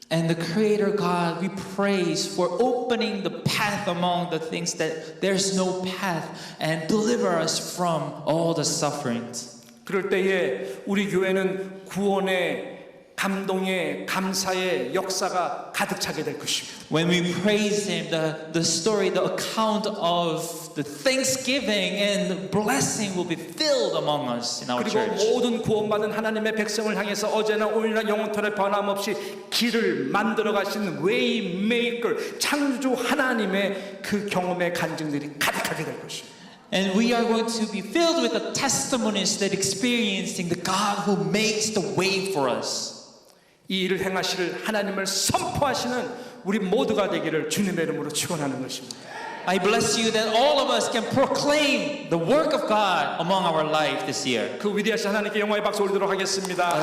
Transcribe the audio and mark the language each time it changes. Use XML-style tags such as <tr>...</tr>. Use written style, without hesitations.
<en>and the Creator God, we praise for opening the path among the things that there's no path and deliver us from all the sufferings.</en> <ko>그럴 때에 우리 교회는 구원의 감동의 감사의 역사가 가득 차게 될 것입니다.</ko> <en>When we praise Him, the story, the account of the thanksgiving and the blessing will be filled among us in our</en> <ko>그리고</ko> <en>church.</en> <ko>모든 구원받은 하나님의 백성을 향해서 어제나 오늘이나 영원토록 변함없이 길을 만들어 가시는 웨이메이커 창조주 하나님의 그 경험의 간증들이 가득하게 될 것입니다.</ko> <en>And we are going to be filled with the testimonies that experiencing the God who makes the way for us.</en> <ko>이 일을 행하실 하나님을 선포하시는 우리 모두가 되기를 주님의 이름으로 축원하는 것입니다.</ko> <en>I bless you that all of us can proclaim the work of God among our life this year.</en> <ko>그 위대하신 하나님께 영광의 박수 올리도록 하겠습니다.</ko>